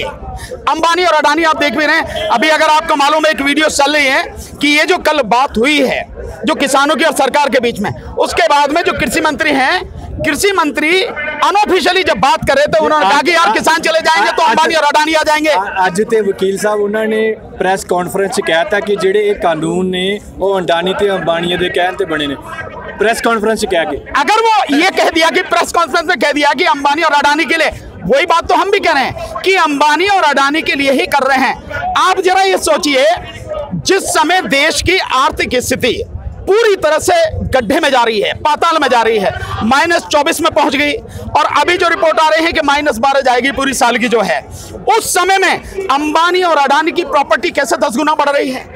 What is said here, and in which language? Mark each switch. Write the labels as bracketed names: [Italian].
[Hindi] अंबानी और अडानी आप देख भी रहे हैं, अभी अगर आपको मालूम है एक वीडियो चल रही है कि ये जो कल बात हुई है जो किसानों की और सरकार के बीच में, उसके बाद में जो कृषि मंत्री हैं, कृषि मंत्री अनऑफिशियली जब बात कर रहे थे उन्होंने कहा कि यार किसान चले जाएंगे तो अंबानी और अडानी आ जाएंगे। [Punjabi] ਅੱਜ ਤੇ ਵਕੀਲ ਸਾਹਿਬ ਉਹਨਾਂ ਨੇ ਪ੍ਰੈਸ ਕਾਨਫਰੰਸ 'ਚ ਕਿਹਾ था कि ਜਿਹੜੇ ਇਹ ਕਾਨੂੰਨ ਨੇ ਉਹ ਅਡਾਨੀ ਤੇ ਅੰਬਾਨੀ ਦੇ ਕਹਿਣ ਤੇ ਬਣੇ ਨੇ। [Hindi] प्रेस कॉन्फ्रेंस क्या कि अगर वो ये कह दिया कि प्रेस कॉन्फ्रेंस में कह दिया कि अंबानी और अडानी के लिए, वही बात तो हम भी कह रहे हैं कि अंबानी और अडानी के लिए ही कर रहे हैं। आप जरा ये सोचिए, जिस समय देश की आर्थिक स्थिति पूरी तरह से गड्ढे में जा रही है, पाताल में जा रही है, -24 में पहुंच गई और अभी जो रिपोर्ट आ रही है कि -12 जाएगी पूरी साल की जो है, उस समय में अंबानी और अडानी की प्रॉपर्टी कैसे 10 गुना बढ़ रही है।